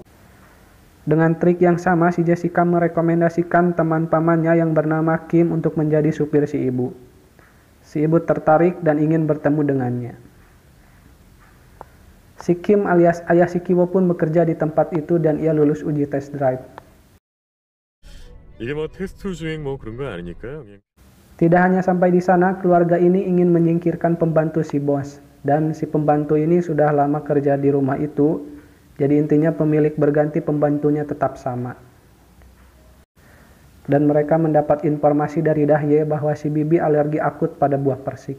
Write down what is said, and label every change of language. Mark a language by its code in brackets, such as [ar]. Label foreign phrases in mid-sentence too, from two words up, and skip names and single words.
[id] Dengan trik yang sama, si Jessica merekomendasikan teman pamannya yang bernama Kim untuk menjadi supir si ibu. Si ibu tertarik dan ingin bertemu dengannya. Si Kim alias ayah si Kiwo pun bekerja di tempat itu dan ia lulus uji [en] test drive. [ko] 이게 뭐 테스트 주행 뭐 그런 거 아니니까요. 그냥. [id] Tidak hanya sampai di sana, keluarga ini ingin menyingkirkan pembantu si bos. Dan si pembantu ini sudah lama kerja di rumah itu, jadi intinya pemilik berganti, pembantunya tetap sama. Dan mereka mendapat informasi dari Dahye bahwa si Bibi alergi akut pada buah persik.